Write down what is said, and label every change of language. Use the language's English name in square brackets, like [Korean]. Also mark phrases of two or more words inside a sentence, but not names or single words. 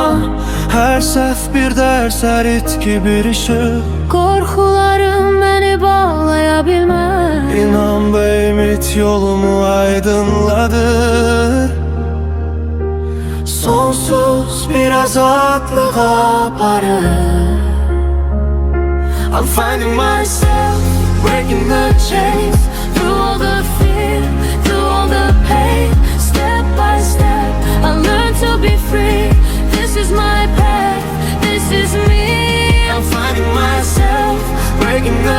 [Azerbaijani] hər səhv bir dərs, hər itki bir işıq. [Turkish] Korkularım beni bağlayabilmez. [Azerbaijani] İnan və ümid yolumu aydınladır. Sonsuz bir azadlığa aparır. [English] I'm finding myself breaking the chains, through all the fear, through all the pain. Step by step I learn to be free. This is my path, this is me. I'm finding myself breaking the